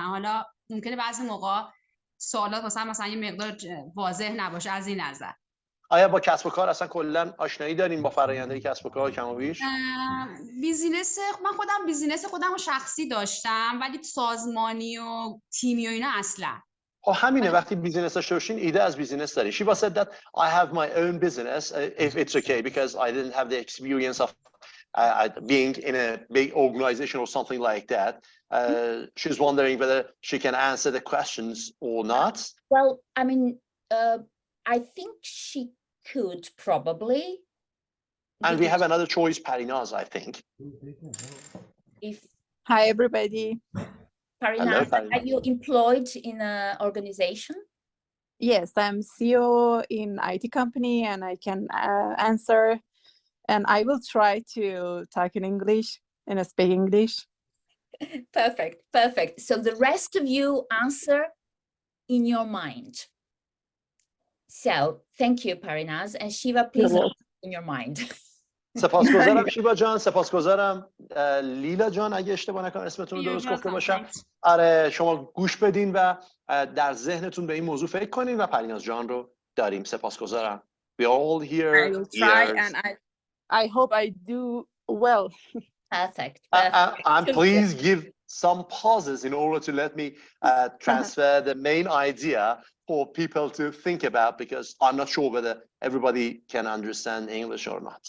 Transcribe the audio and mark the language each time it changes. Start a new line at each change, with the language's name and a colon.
Persian: حالا ممکنه بعضی موقع سوالات مثلا یه مقدار واضح نباشه از این نظر. آیا با کسب و کار اصلا کلا آشنایی دارین با فرآیندهای کسب و کار کم و بیش؟ من خودم بیزینس خودم رو شخصی داشتم ولی سازمانی و تیمی و اینا اصلا. خب همینه، وقتی بیزینس داشته باشین ایده از بیزینس داری.
English: She said that I have my own business if it's okay because I didn't have the experience of being in a big organization or something like that. She's wondering whether she can answer the questions or not. Well, I mean, I think she could probably. And we have another choice, Parinaz, I think. Hi, everybody. Parinaz, are you employed in an organization? Yes, I'm CEO in IT company and I can answer. And I will try to talk in English and speak English. Perfect. So the rest of you answer in your mind. So thank you, Parinaz, and Shiva, please answer in your mind.
Persian: سپاسگزارم شیوا جان، سپاسگزارم لیلا جان، اگه اشتباه نکنم اسمتون رو درست گفته باشم. آره شما گوش بدین و در ذهنتون به این موضوع فکر کنین و پریناز جان رو داریم. سپاسگزارم.
English: We all here. I will try and I hope I do well. Perfect. And please give some pauses in order to let me transfer the main idea for people to think about, because I'm not sure whether everybody can understand English or not.